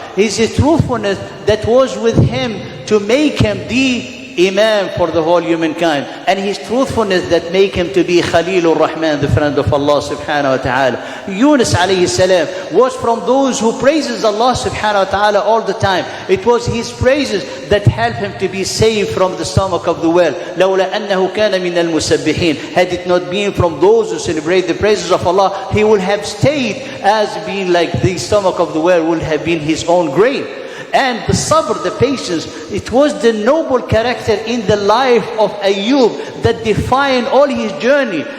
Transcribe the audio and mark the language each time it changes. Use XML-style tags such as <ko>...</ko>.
<en>His truthfulness that was with him to make him the Imam for the whole humankind, and his truthfulness that make him to be Khalilur Rahman, the friend of Allah subhanahu wa ta'ala. Yunus alayhi salam was from those who praises Allah subhanahu wa ta'ala all the time. It was his praises that helped him to be saved from the stomach of the whale.</en> <ar>لولا أنه كان من المسبحين.</ar> <en>Had it not been from those who celebrate the praises of Allah, he would have stayed as being like the stomach of the whale would have been his own grave. And the sabr, the patience, it was the noble character in the life of Ayub that defined all his journey.</en>